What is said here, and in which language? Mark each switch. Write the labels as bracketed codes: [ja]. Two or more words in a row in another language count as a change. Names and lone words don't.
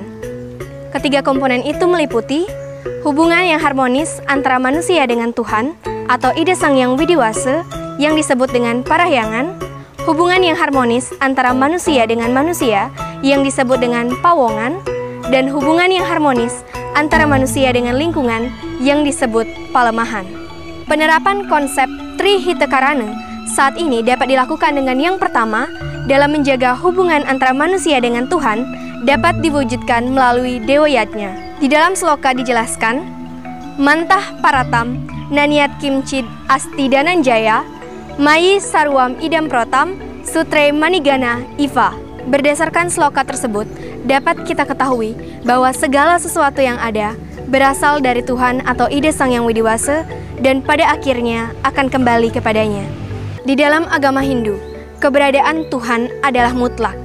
[id] Ketiga komponen itu meliputi hubungan yang harmonis antara manusia dengan Tuhan atau Ida Sang Yang Widiwasa yang disebut dengan parahyangan, hubungan yang harmonis antara manusia dengan manusia yang disebut dengan pawongan, dan hubungan yang harmonis antara manusia dengan lingkungan yang disebut palemahan. Penerapan konsep Tri Hitakarana saat ini dapat dilakukan dengan yang pertama, dalam menjaga hubungan antara manusia dengan Tuhan dapat diwujudkan melalui Dewa Yatnya. Di dalam sloka dijelaskan, [sa] मत्तः परतरं नान्यत् किञ्चित् अस्ति धनञ्जय मयि सर्वम् इदम् प्रोतम् सूत्रे मणिगणा इव. [id] Berdasarkan sloka tersebut, dapat kita ketahui bahwa segala sesuatu yang ada berasal dari Tuhan atau Ida Sang Yang Widiwasa dan pada akhirnya akan kembali kepadanya. Di dalam agama Hindu, keberadaan Tuhan adalah mutlak.